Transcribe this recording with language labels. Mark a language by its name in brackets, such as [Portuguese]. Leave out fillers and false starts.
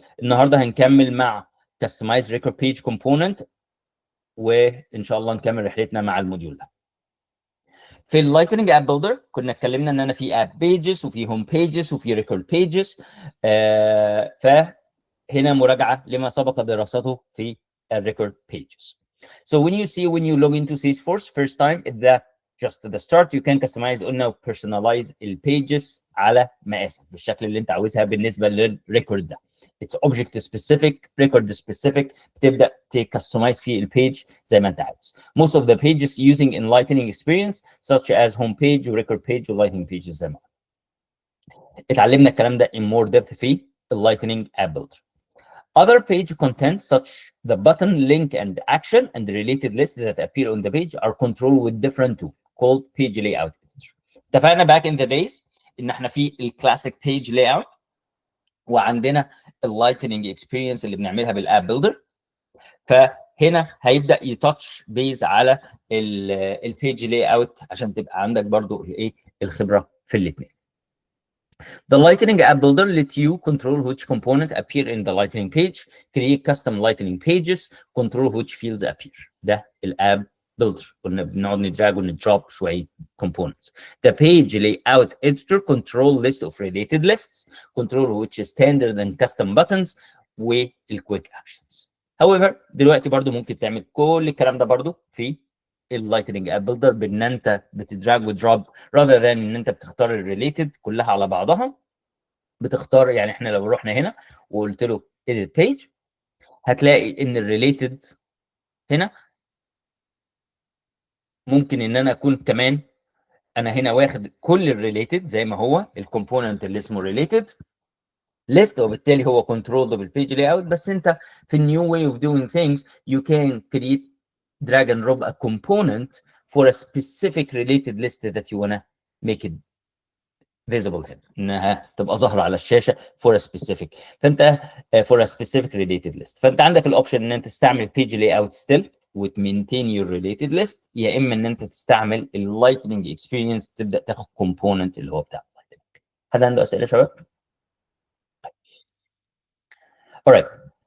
[Arabic] النهارده هنكمل مع Customize Record Page Component، وان شاء الله نكمل رحلتنا مع الموديول ده. في اللايتنينج اب بيلدر كنا اتكلمنا ان انا في اب بيجز وفي هوم بيجز وفي ريكورد بيجز، فهنا مراجعه لما سبق دراسته في الريكورد بيجز. [English] So when you log into Salesforce first time, that just the start you can customize قلنا personalize [Arabic] البيجز على مقاسك بالشكل اللي انت عاوزها بالنسبه للريكورد ده. [English] It's object specific, record specific، [Arabic] بتبدا تكستمايز في البيج زي ما انت عاوز. [English] Most of the pages using in Lightning experience such as home page و record page و Lightning pages [Arabic] زي ما اتعلمنا الكلام ده [English] in more depth في Lightning app builder. Other page contents such the button, link, and action and the related lists that appear on the page are controlled with different tool called page layout. [Arabic] اتفقنا [English] back in the days [Arabic] ان احنا في الكلاسيك page layout، وعندنا اللايتنينج اكسبيرينس اللي بنعملها بالاب بيلدر. فهنا هيبدا يتاتش بيز على البيج لاي اوت عشان تبقى عندك برضو الايه الخبره في الاثنين. [English] The Lightning App Builder lets you control which component appear in the Lightning page, create custom Lightning pages, control which fields appear. [Arabic] ده الاب بيلدر، كنا بنقعد ندراج وندروب شويه components. [English] The page layout editor control list of related lists, control which standard and custom buttons والquick actions. [Arabic] However دلوقتي برضو ممكن تعمل كل الكلام ده برضو في اللايتنينج اب بيلدر بان انت بتدراج ودروب [English] rather than [Arabic] ان انت بتختار الريليتد كلها على بعضها. بتختار يعني احنا لو رحنا هنا وقلت له edit page هتلاقي ان الريليتد هنا ممكن ان انا اكون كمان انا هنا واخد كل الريليتد زي ما هو الكومبوننت اللي اسمه ريليتد list، وبالتالي هو controlled بالpage layout. بس انت في [English] new way of doing things you can create drag and drop a component for a specific related list that you wanna make it visible هنا، [Arabic] انها تبقى ظاهره على الشاشه [English] for a specific. [Arabic] فانت for a specific related list، فانت عندك الاوبشن ان انت تستعمل page layout still وتمينتين your related list، يا اما ان انت تستعمل اللايتنينج اكسبيرينس تبدا تاخد كومبوننت اللي هو بتاع اللايتنينج. حد عنده اسئله يا شباب؟ alright.